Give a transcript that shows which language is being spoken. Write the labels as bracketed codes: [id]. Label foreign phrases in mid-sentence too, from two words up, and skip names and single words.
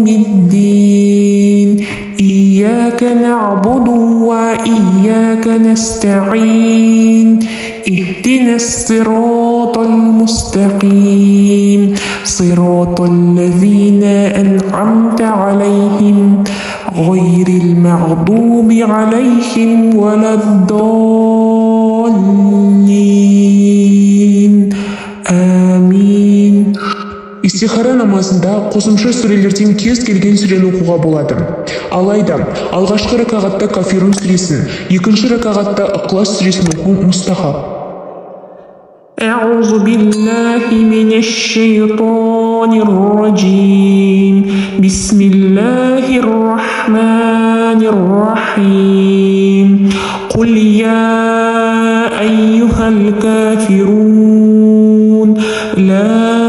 [ar] الدين إياك نعبد وإياك نستعين اهدنا الصراط المستقيم صراط الذين أنعمت عليهم غير المغضوب عليهم ولا الضالين آمين. [kk] Истихара намазында қосымша сүрелерден кез келген сүрені оқуға болады. Алайда, алғашқы ракағатта Кафирун сүресін, екінші ракағатта Иқлас сүресін оқу мұстахаб. [ar] أعوذ بالله من الشيطان الرجيم بسم الله الرحمن الرحيم قل يا أيها الكافرون لا